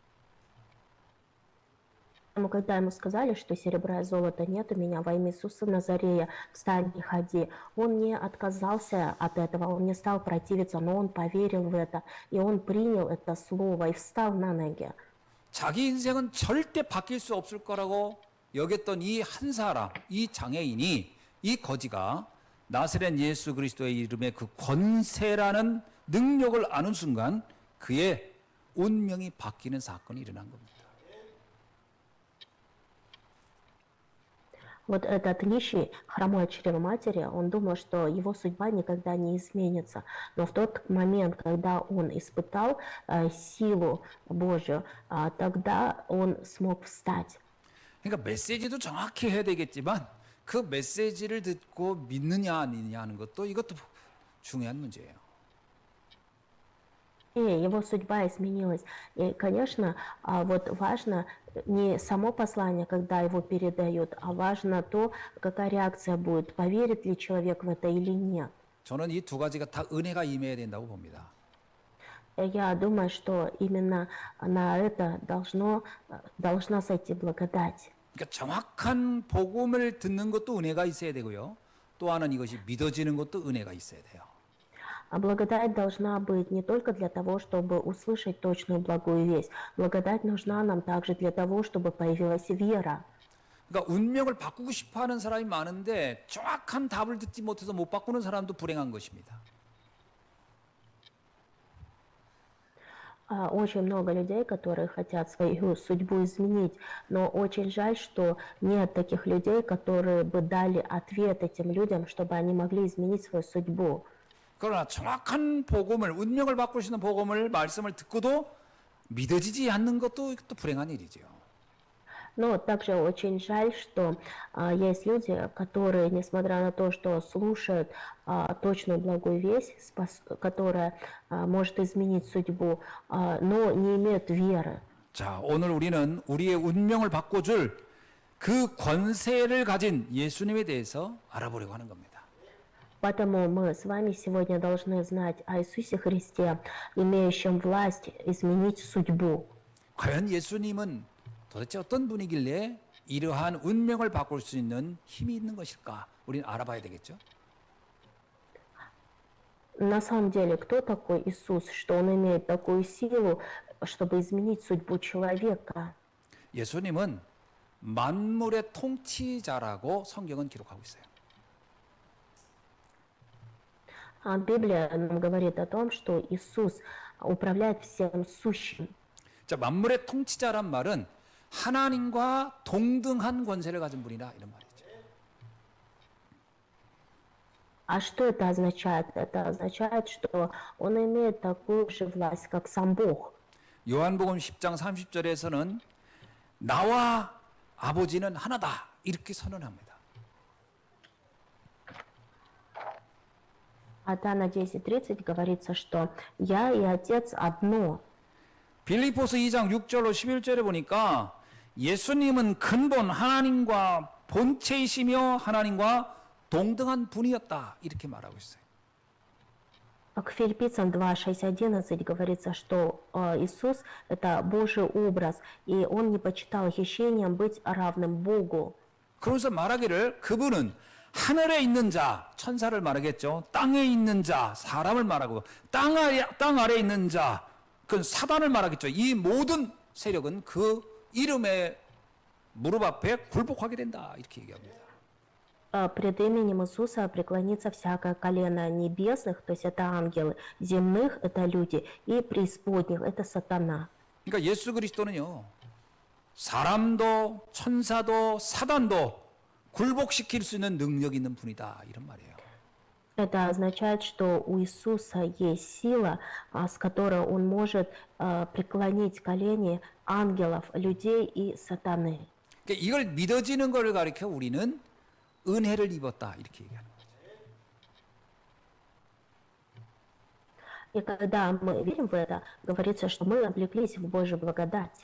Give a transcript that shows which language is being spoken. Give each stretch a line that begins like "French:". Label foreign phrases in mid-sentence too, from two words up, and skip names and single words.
Russian: Но когда ему сказали, что серебра и золота нет у меня, во имя Иисуса Назарея, встань и ходи, он не отказался от этого, он не стал противиться, но он поверил в это, и он принял это слово и встал на ноги.
Korean: 자기 인생은 절대 바뀔 수 없을 거라고 여겼던 이 한 사람, 이 장애인이, 이 거지가 나사렛 예수 그리스도의 이름의 그 권세라는 능력을 아는 순간 그의 운명이 바뀌는 사건이 일어난 겁니다.
Russian: Вот этот нищий, хромой от чрева матери, он думал, что его судьба никогда не изменится. Но в тот момент, когда он испытал силу Божью, тогда он смог встать.
Korean: 그러니까 메시지도 정확히 해야 되겠지만 그 메시지를 듣고 믿느냐 아니냐 하는 이것도 중요한 문제예요.
Russian: И его судьба изменилась. И, конечно, вот важно не само послание, когда его передают, а важно то, какая реакция будет, поверит ли человек в это или нет.
Korean: 저는 이 두 가지가 다 은혜가 임해야 된다고 봅니다.
Russian: Я думаю, что именно на это должна сойти благодать.
Korean: 그러니까 정확한 복음을 듣는 것도 은혜가 있어야 되고요. 또 하나는 이것이 믿어지는 것도 은혜가 있어야 돼요.
Russian: А благодать должна быть не только для того, чтобы услышать точную благую весть. Благодать нужна нам также для того, чтобы появилась вера.
Korean: 그러니까 운명을 바꾸고 싶어하는 사람이 많은데 정확한 답을 듣지 못해서 못 바꾸는 사람도 불행한 것입니다.
Russian: Очень много людей, которые хотят свою судьбу изменить, но очень жаль, что нет таких людей, которые бы дали ответ этим людям, чтобы они могли изменить свою судьбу.
Korean: 그러나 정확한 복음을 운명을 바꿀 수 있는 복음을 말씀을 듣고도 믿어지지 않는 것도 또 불행한 일이죠.
Russian: Но также очень жаль, что есть люди, которые, несмотря на то, что слушают точную благую весть, которая может изменить судьбу, но не имеют веры.
Korean: 자, 오늘 우리는 우리의 운명을 바꿔줄 그 권세를 가진 예수님에 대해서 알아보려고 하는 겁니다.
Russian: Поэтому мы с вами сегодня должны знать о Иисусе Христе, имеющем власть изменить судьбу.
Korean: 과연 예수님은 도대체 어떤 분이길래 이러한 운명을 바꿀 수 있는 힘이 있는 것일까? 우리는 알아봐야 되겠죠.
Russian: На самом деле, кто такой Иисус, что Он имеет такую силу чтобы изменить судьбу человека.
Korean: 예수님은 만물의 통치자라고 성경은 기록하고 있어요.
Russian: Библия нам говорит о том, что Иисус управляет всем сущим.
Korean: 자, 만물의 통치자란 말은 하나님과 동등한 권세를 가진 분이다 이런 말이죠.
Russian: А что это означает? Это означает, что Он имеет такую же власть, как сам Бог.
Korean: 요한복음 10장 30절에서는 나와 아버지는 하나다 이렇게 선언합니다.
Russian: А Иоанна 10:30 говорится, что «Я и Отец одно».
Korean: 빌립보서 2장 6절로 11절에 보니까 예수님은 근본 하나님과 본체이시며 하나님과 동등한 분이었다 이렇게 말하고 있어요.
Russian: К Филиппийцам 2:6-11 говорится, что Иисус – это Божий образ, и Он не почитал хищением быть равным Богу.
Korean: 그러면서 말하기를 그분은 하늘에 있는 자, 천사를 말하겠죠. 땅에 있는 자, 사람을 말하고 땅 아래 있는 자, 그건 사단을 말하겠죠. 이 모든 세력은 그 이름의 무릎 앞에 굴복하게 된다 이렇게 얘기합니다.
Russian: Пред именем Иисуса преклонится всякое колено небесных, то есть это ангелы, земных – это люди, и преисподних – это сатана.
Korean: 그러니까 예수 그리스도는요. 사람도 천사도 사단도 굴복시킬 수 있는 능력 있는 분이다 이런 말이에요.
Russian: Это означает, что у Иисуса есть сила, с которой Он может преклонить колени ангелов, людей и сатаны.
Korean: 그러니까 이걸 믿어지는 걸 가리켜 우리는 은혜를 입었다 이렇게 얘기하는 거죠.
Russian: И когда мы верим в это, говорится, что мы облеклись в Божью благодать.